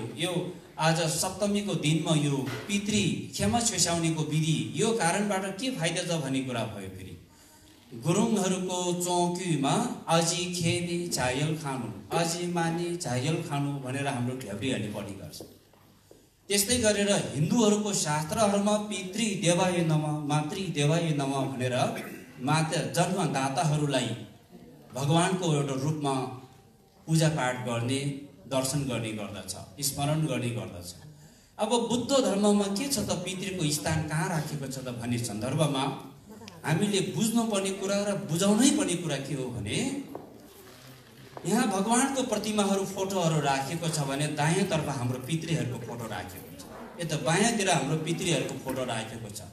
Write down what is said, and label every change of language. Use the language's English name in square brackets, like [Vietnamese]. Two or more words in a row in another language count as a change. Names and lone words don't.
[Nepali] यो आज सप्तमीको दिनमा यो पितृ क्षमा छेसाउनेको विधि यो कारणबाट के फाइदा छ भन्ने कुरा भयो। फेरि गुरुङहरूको चौकीमा [Gurung] अजी खेबी झायल [Nepali] खानु, [Gurung] अजी माने झायल [Nepali] खानु भनेर हाम्रो ढेब्रीहरूले पढी गर्छ। त्यस्तै गरेर हिन्दूहरूको शास्त्रहरूमा [Sanskrit] पितृ देवाय नमः, मातृ देवाय नमः [Nepali] भनेर माता जन्मदाताहरूलाई भगवानको एउटा रूपमा पूजापाठ गर्ने, दर्शन गर्ने गर्दछ, स्मरण गर्ने गर्दछ। अब बुद्ध धर्ममा के छ त पितृको स्थान कहाँ राखेको छ त भन्ने सन्दर्भमा हामीले बुझ्नुपर्ने कुरा र बुझाउनै पर्ने कुरा के हो भने यहाँ भगवानको प्रतिमाहरू फोटोहरू राखेको छ भने दायाँतर्फ हाम्रो पितृहरूको फोटो राखेको छ, यता बायाँतिर हाम्रो पितृहरूको फोटो राखेको छ।